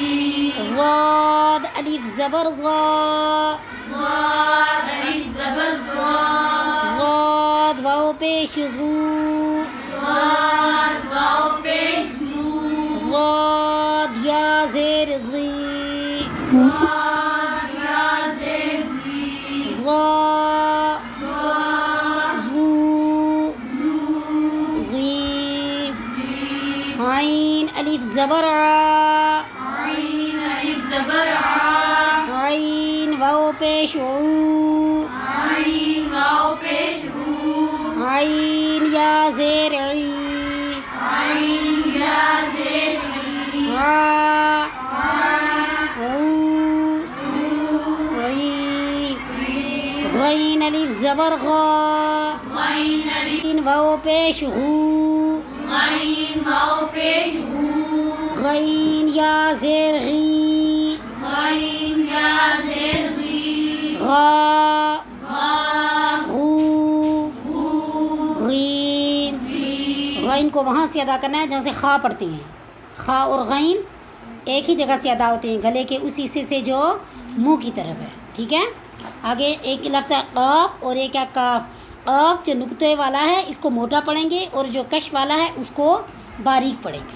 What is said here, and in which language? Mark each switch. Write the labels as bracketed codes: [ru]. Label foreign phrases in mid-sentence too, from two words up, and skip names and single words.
[ur] ضاد الف زبر ضا صاد الف زبر صاد ضاد واو پیش زو صاد واو پیش دو ضاد یا زیر زی صاد یا زیر زی ضا صاد زو زو زی زی عین الف زبر ع عین الف زبر ع عین واو پیش عو عین عین یا زیر عی عین یا زیر ای عا عا عو عی غین الف زبر غا غین الف غین واو پیش غو غین واو پیش غو غین یا زیر غی غین یا زیر غی غا غا غو غو غین غی غین کو وہاں سے ادا کرنا ہے جہاں سے خا پڑھتی ہیں. خا اور غین ایک ہی جگہ سے ادا ہوتے ہیں گلے کے اس حصے سے جو منہ کی طرف ہے. ٹھیک ہے. آگے ایک لفظ ہے قاف اور ایک ہے کاف. قاف جو نقطے والا ہے اس کو موٹا پڑھیں گے اور جو کش والا ہے اس کو باریک پڑھیں گے.